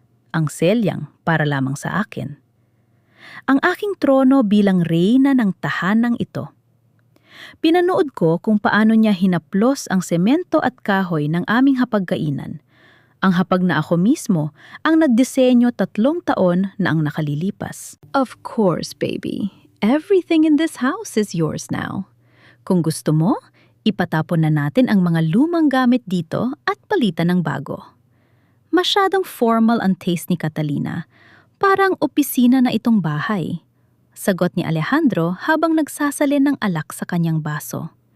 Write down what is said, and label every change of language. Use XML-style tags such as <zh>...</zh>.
<tl>Ang selyang para lamang sa akin. Ang aking trono bilang reyna ng tahanang ito. Pinanood ko kung paano niya hinaplos ang semento at kahoy ng aming hapagkainan. Ang hapag na ako mismo ang nagdisenyo 3 taon na ang nakalilipas.</tl> <en>Of course, baby. Everything in this house is yours now.</en> <tl>Kung gusto mo, ipatapon na natin ang mga lumang gamit dito at palitan ng bago. Masyadong formal ang taste ni Catalina. Parang opisina na itong bahay. Sagot ni Alejandro habang nagsasalin ng alak sa kanyang baso.</tl>